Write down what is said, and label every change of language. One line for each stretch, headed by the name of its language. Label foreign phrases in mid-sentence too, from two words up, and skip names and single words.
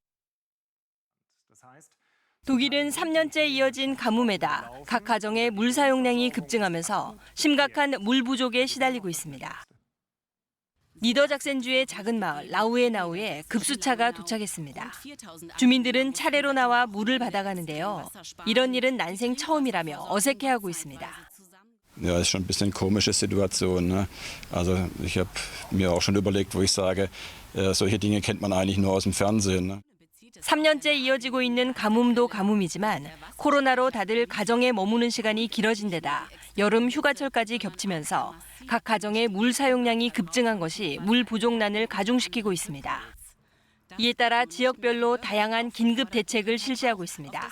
Korean: 독일은 3년째 이어진 가뭄에다 각 가정의 물 사용량이 급증하면서 심각한 물 부족에 시달리고 있습니다. 니더작센주의 작은 마을 라우에나우에 급수차가 도착했습니다. 주민들은 차례로 나와 물을 받아가는데요. 이런 일은 난생 처음이라며 어색해하고 있습니다.
German: Ja, ist schon ein bisschen komische Situation, ne? Also ich habe mir auch schon überlegt, wo ich sage, solche Dinge kennt man eigentlich nur aus dem Fernsehen. Ne?
Korean: 3년째 이어지고 있는 가뭄도 가뭄이지만 코로나로 다들 가정에 머무는 시간이 길어진 데다 여름 휴가철까지 겹치면서 각 가정의 물 사용량이 급증한 것이 물 부족난을 가중시키고 있습니다. 이에 따라 지역별로 다양한 긴급 대책을 실시하고 있습니다.